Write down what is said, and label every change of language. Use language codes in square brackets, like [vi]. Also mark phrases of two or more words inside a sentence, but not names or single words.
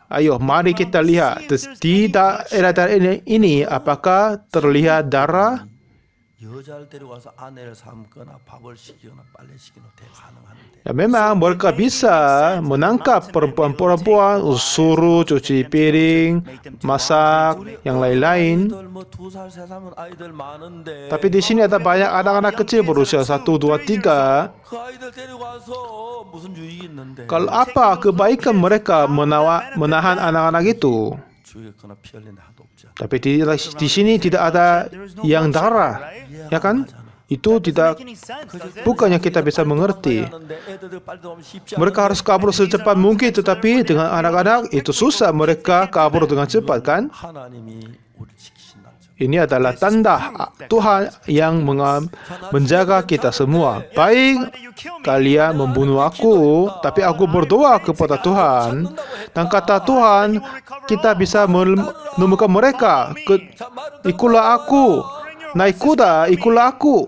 [id] ayo mari kita lihat di daerah ini apakah terlihat darah? [ko] 여자를 데려가서 아내를 삼거나 밥을 시키거나 빨래 시키거나 대 가능한데 [id] Ya, memang mereka bisa menangkap perempuan-perempuan, suruh cuci piring, masak, yang lain-lain. [ko] 아이들 뭐 2살 3살은 아이들 많은데 [id] Tapi di sini ada banyak anak-anak kecil berusia 1, 2, 3. [ko] 그 아이들 데려가서 무슨 유익이 있는데 [id] Kalau apa kebaikan mereka menahan anak-anak itu? [ko] 죽였거나 피 흘린 데 하나도 없지 않아. [id] Tapi di sini tidak ada yang darah, ya kan? Itu tidak, [en] make any sense, does it? [id] bukannya kita bisa mengerti. Mereka harus kabur secepat mungkin, tetapi dengan anak-anak itu susah mereka kabur dengan cepat, kan? [ko] 하나님이 우리 지키신다는 점. [id] Ini adalah tanda Tuhan yang menjaga kita semua. Baik kalian membunuh aku, tapi aku berdoa kepada Tuhan. Dan kata Tuhan, kita bisa menemukan mereka. Ikutlah aku. Naik kuda, ikutlah aku.